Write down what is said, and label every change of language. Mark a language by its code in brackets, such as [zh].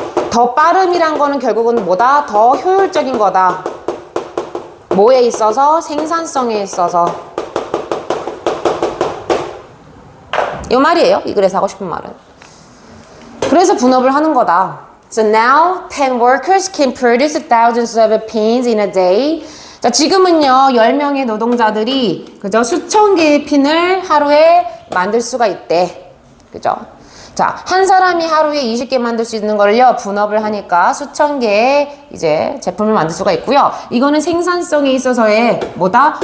[ko] 더 빠름이란 거는 결국은 뭐다? 더 효율적인 거다. 뭐에 있어서? 생산성에 있어서. 이 말이에요. 이 글에서 하고 싶은 말은. 그래서 분업을 하는 거다. [en] So now 10 workers can produce thousands of pins in a day. [ko] 자, 지금은요, 10명의 노동자들이, 그죠? 수천 개의 핀을 하루에 만들 수가 있대. 그죠? 자, 한 사람이 하루에 20개 만들 수 있는 거를요, 분업을 하니까 수천 개의 이제 제품을 만들 수가 있고요. 이거는 생산성에 있어서의 뭐다?